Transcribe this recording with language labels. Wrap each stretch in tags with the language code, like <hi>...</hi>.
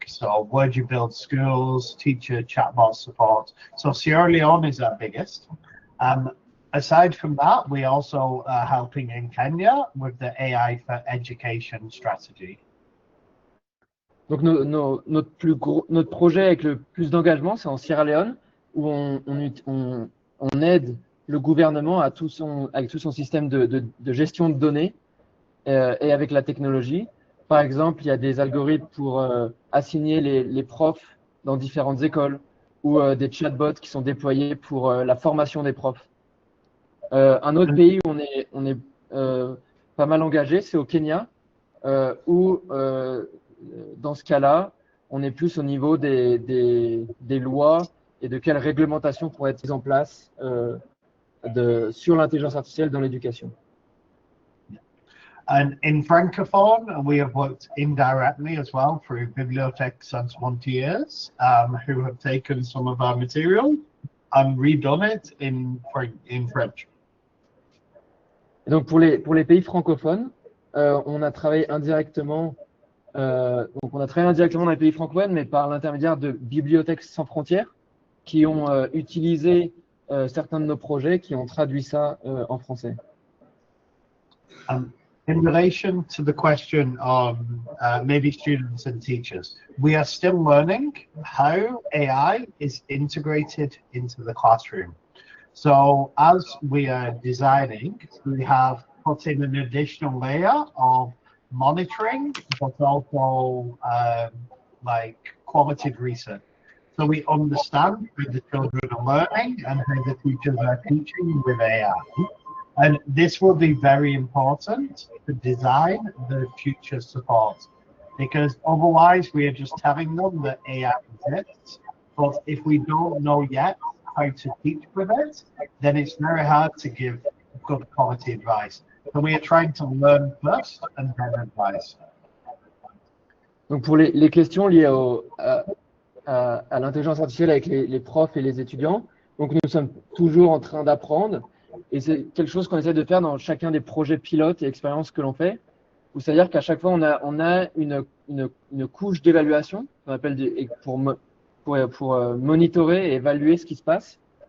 <en>So where do you build schools, teacher chatbot support? So Sierra Leone is our biggest. Aside from that, we also are helping in Kenya with the AI for Education strategy.</en> <fr>Donc notre projet avec le plus d'engagement, c'est en Sierra Leone, où on aide le gouvernement avec tout son système de gestion de données et avec la technologie. Par exemple, il y a des algorithmes pour assigner les profs dans différentes écoles, ou des chatbots qui sont déployés pour la formation des profs. Un autre pays où on est pas mal engagé, c'est au Kenya, où dans ce cas-là, on est plus au niveau des lois et de quelles réglementations pourraient être mises en place sur l'intelligence artificielle dans l'éducation.</fr> <en>And in Francophone, we have worked indirectly as well through Bibliothèque Sans Frontières, who have taken some of our material and redone it in French.</en> <fr>Et donc pour les pays francophones, on a travaillé indirectement. Donc on a travaillé indirectement dans les pays francophones, mais par l'intermédiaire de Bibliothèques Sans Frontières, qui ont utilisé certains de nos projets, qui ont traduit ça en français.</fr> <en>In relation to the question on maybe students and teachers, we are still learning how AI is integrated into the classroom. So as we are designing, we have put in an additional layer of monitoring, but also like qualitative research. So we understand how the children are learning and how the teachers are teaching with AI. And this will be very important to design the future support, because otherwise we are just telling them that AI exists, but if we don't know yet how to teach with it, then it's very hard to give good quality advice. So we are trying to learn first and then advise.</en> <fr>Donc pour les questions liées à l'intelligence artificielle avec les profs et les étudiants, donc nous sommes toujours en train d'apprendre. Et c'est quelque chose qu'on essaie de faire dans chacun des projets pilotes et expériences que l'on fait. C'est-à-dire qu'à chaque fois, on a une couche d'évaluation qu'on appelle pour monitorer et évaluer ce qui se passe.</fr>